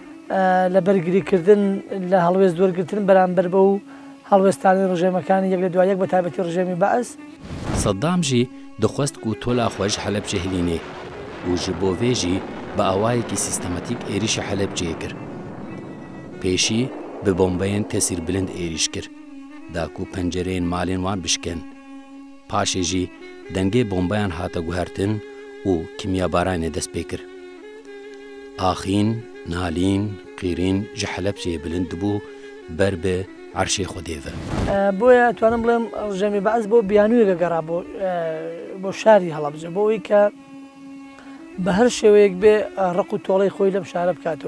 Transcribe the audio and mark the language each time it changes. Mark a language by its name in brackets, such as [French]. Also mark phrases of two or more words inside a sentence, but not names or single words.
[Central Kurdish] لە بەرگریکردن لە هەڵوێست دووەرگرتن بەرامبەر بە و هەڵوێستانی ڕژێمەکانی یەک لە دوای یەک بە تایبەتی ڕژێمی بەعەس. [Kurdish] سەدام جی دەخواست و تۆلا خۆش حەلەبجە هەلینێ و ji bo vê jî bi awayekî sîstematîk êrişa Helepçeyê kir. Pêşî bi bombeyên tesîrbilind êriş kir, da ku pencereyên malên wan bişkin. Paşê jî dengê bombeyan hate guhertin û kimyabaranê dest pê kir. Axîn, nalîn, qîrîn ji Helepçeyê bilind dibû ber bi عرشê Xwedê ve. [Central Kurdish] بۆیە توانم بڵێم ڕژێمی بەعەس بۆ بیانوویەکە گەڕا بۆ شاری هەڵەبجە بۆ ئەوەی کە بە هەر شێوەیەک بێ ڕق و تۆڵەی خۆی لەم شارە بکاتەوە.